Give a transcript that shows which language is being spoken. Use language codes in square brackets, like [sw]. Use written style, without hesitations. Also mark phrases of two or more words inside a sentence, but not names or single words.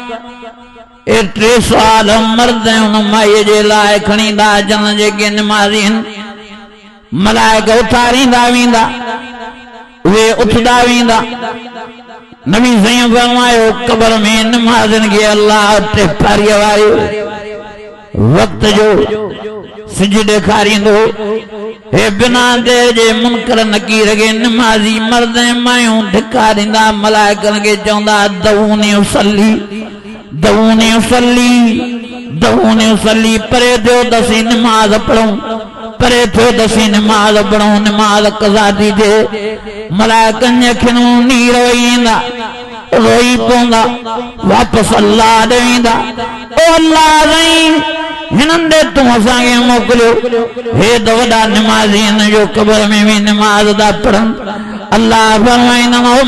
[sd] एतिरे सवाल मर्द उन माईअ जे लाइ खणींदा जन जेके निमाज़ी मलाइका उथारींदा वेंदा उहे उथदा वेंदा नबी साईं फरमायो कब्र में नमाज़न के अल्लाह ते पारीअ वारे वक्त जो सिज ॾेखारींदो हे बिना देर जे मुनकर नकीर के नमाज़ी मर्द ऐं मायूं धिका ॾींदा मलाइकनि खे चवंदा [ar] دعوني أصلي دعوني أصلي دعوني أصلي [sd] परे थियो दसी नमाज़ पढ़ूं परे थियो दसी नमाज़ पढ़ूं नमाज़ कज़ा थी थिए मलाइकनि जे अखियूं नीर वही ईंदा रोई पवंदा वापसि अल्लाह ॾे ईंदा ओ अल्लाह साईं हिननि ॾे तूं असांखे मोकिलियो हे त वॾा निमाज़ी हिन जो क़ब्र में भी नमाज़ था पढ़नि अल्लाह फरमाईंदा ओ